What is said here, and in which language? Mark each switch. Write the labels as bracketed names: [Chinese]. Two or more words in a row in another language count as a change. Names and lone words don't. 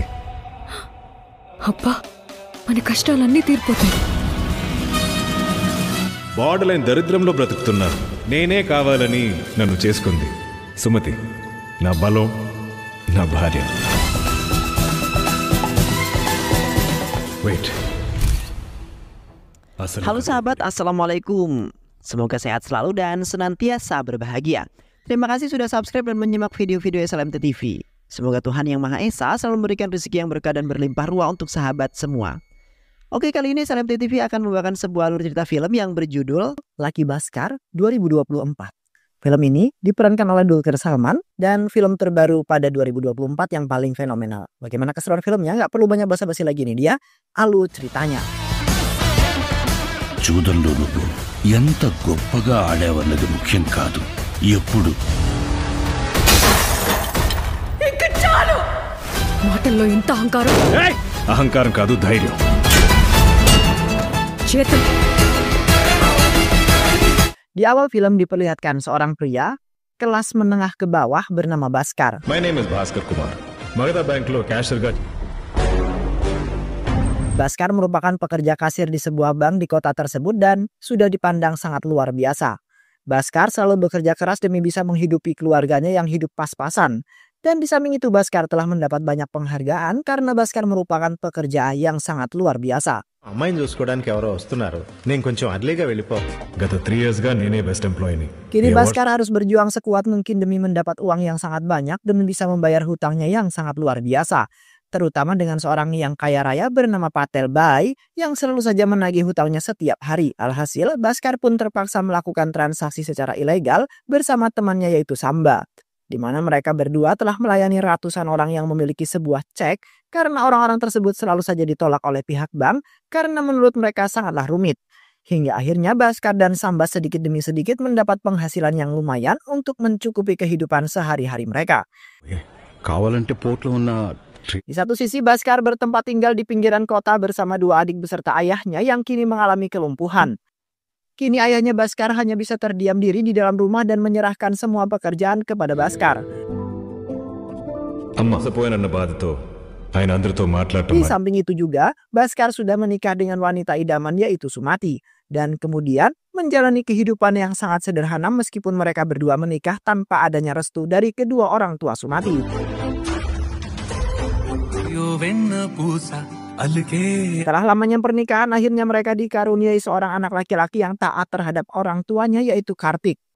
[Telugu] అబ్బా, మన కష్టాలన్నీ తీరిపోతాయి. [English] border line [Telugu] దరిద్రంలో బ్రతుకుతున్నా నేనే కావాలని నన్ను చేసుకుంది సుమతి, నా బలం, నా భార్య. వెయిట్. [Indonesian] Halo sahabat, Assalamualaikum. Semoga sehat selalu dan senantiasa berbahagia. Terima kasih sudah subscribe dan menyimak video-video SLMT TV. Semoga Tuhan Yang Maha Esa selalu memberikan rezeki yang berkah dan berlimpah ruah untuk sahabat semua. Oke, kali ini SLMT TV akan membawakan sebuah alur cerita film yang berjudul Lucky Bhaskar 2024. Film ini diperankan oleh Dulquer Salman dan film terbaru pada 2024 yang paling fenomenal. Bagaimana keseruan filmnya? Gak perlu banyak basa-basi lagi, nih dia alur ceritanya. [Telugu] చూదంలో నువ్వు ఎంత గొప్పగా ఆడావన్నది ముఖ్యం కాదు. ఎప్పుడు మాటల్లో ఇంత అహంకారం. అహంకారం కాదు, ధైర్యం. చేతులు. [Indonesian] Di awal film diperlihatkan seorang pria kelas menengah ke bawah bernama Bhaskar. [English] My name is Bhaskar Kumar. [Telugu] మగధ బ్యాంక్లో క్యాషియర్గా. [Indonesian] Bhaskar merupakan pekerja kasir di sebuah bank di kota tersebut dan sudah dipandang sangat luar biasa. Bhaskar selalu bekerja keras demi bisa menghidupi keluarganya yang hidup pas-pasan. Dan di samping itu Bhaskar telah mendapat banyak penghargaan karena Bhaskar merupakan pekerja yang sangat luar biasa. [Telugu] అమ్మాయిని చూసుకోవడానికి ఎవరో వస్తున్నారు. నేను కొంచెం అర్లీగా వెళ్ళిపో. గత 3 years గా నేనే [English] best employeeని. [Indonesian] Kini Bhaskar harus berjuang sekuat mungkin demi mendapat uang yang sangat banyak demi bisa membayar hutangnya yang sangat luar biasa. Terutama dengan seorang yang kaya raya bernama Patel Bhai yang selalu saja menagih hutangnya setiap hari. Alhasil, Bhaskar pun terpaksa melakukan transaksi secara ilegal bersama temannya yaitu Samba, di mana mereka berdua telah melayani ratusan orang yang memiliki sebuah cek karena orang-orang tersebut selalu saja ditolak oleh pihak bank karena menurut mereka sangatlah rumit. Hingga akhirnya Bhaskar dan Samba sedikit demi sedikit mendapat penghasilan yang lumayan untuk mencukupi kehidupan sehari-hari mereka. [Telugu] కావాలంటే పోర్ట్లో ఉన్న [Indonesian] Di satu sisi Bhaskar bertempat tinggal di pinggiran kota bersama 2 adik beserta ayahnya yang kini mengalami kelumpuhan. Kini ayahnya Bhaskar hanya bisa terdiam diri di dalam rumah dan menyerahkan semua pekerjaan kepada Bhaskar. [Telugu] అమ్మపోయినన్న బాధతో ఆయన అందరితో మాట్లాడటం. [Indonesian] Di samping itu juga Bhaskar sudah menikah dengan wanita idaman yaitu Sumati. Dan kemudian menjalani kehidupan yang sangat sederhana meskipun mereka berdua menikah tanpa adanya restu dari kedua orang tua Sumati. Setelah lamanya pernikahan, akhirnya mereka dikaruniai seorang anak laki-laki yang taat terhadap orang tuanya yaitu Kartik.